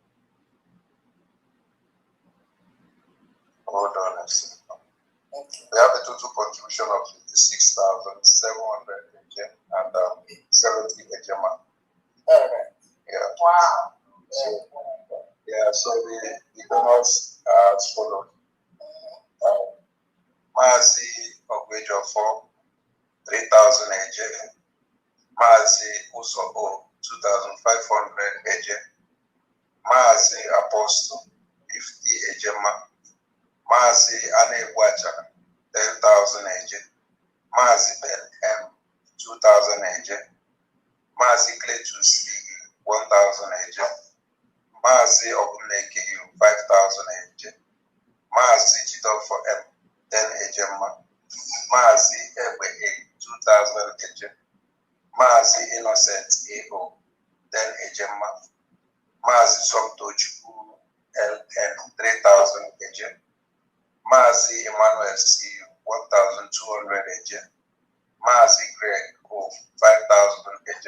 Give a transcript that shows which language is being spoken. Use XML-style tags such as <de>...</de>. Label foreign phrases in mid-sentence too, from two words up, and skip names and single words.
<en>Hold on a second. Okay. We have a total contribution of 56,700 and 70 HMA. Alright. Yeah. Wow. So the donors are as follows. Mazi Ogwejofo, 3,000 AJ. Mazi Usobo, 2,500 AJ. Mazi Apostle, 50 AJ. Mazi Anegwacha, 10,000 AJ. Mazi Ben M, 2,000 AJ. Mazi Cletus 1,000 AJ. Mazi Obuneke 5,000 AJ. Mazi Jidofo M, 10 AJ. Mazi Ewe A, 2,000 AJ. Mazi Innocent AO, 10 AJ. Mazi Somtochukwu LN, 3,000 AJ. Mazi Emmanuel C, 1,200 AJ. Mazi Greg O, 5,000 AJ.</en>